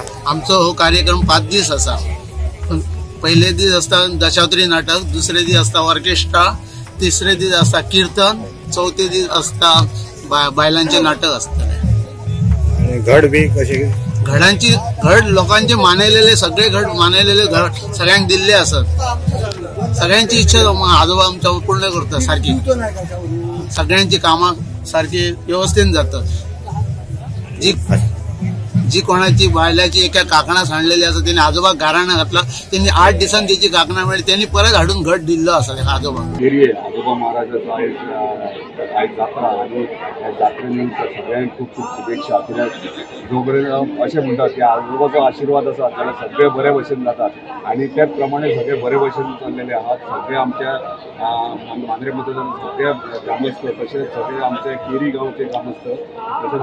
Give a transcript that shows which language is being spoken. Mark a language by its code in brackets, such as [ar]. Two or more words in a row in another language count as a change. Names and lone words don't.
[kok] आमचो हो कार्यक्रम 5 दीस असा पहिले दीस असता दशावतारी नाटक दुसरे दीस असता ऑर्केस्ट्रा तिसरे दीस असता कीर्तन चौथे दीस असता बायलांचे नाटक असतले घड बी कशे घड लोकांचे मानलेले सगळे घड मानलेले घड सगळ्यांक दिल्ले असत सगळ्यांची इच्छा आजोबा आमच्या पूर्ण करतात सारखी सगळ्यांची कामां सारखी व्यवस्थित जातात जी कोणाची बायलाची एका काकणा सांडलेली असत त्यांनी आजोबा गाराणा घातला त्यांनी 8 दिवसांनी त्याची काकणा मिळाली त्यांनी परत हाडून घट दिल्लो असा आजोबा आजोबा महाराजाचा आयज जात्रा आणि ह्या जात्रेनिमित्त सगळ्यांक खूप खूप शुभेच्छा कित्याक जो पर्यंत अशें म्हणटात की आजोबाचो आशिर्वाद आसा जाल्यार सगळे बरे भशेन जातात आणि त्याच प्रमाणे सगळे बरे भशेन चल्लेले आहात सगळे आमच्या मांद्रे मतदान सगळे ग्रामस्थ तशेंच सगळे आमचे केरी गांवचे ग्रामस्थ तशेंच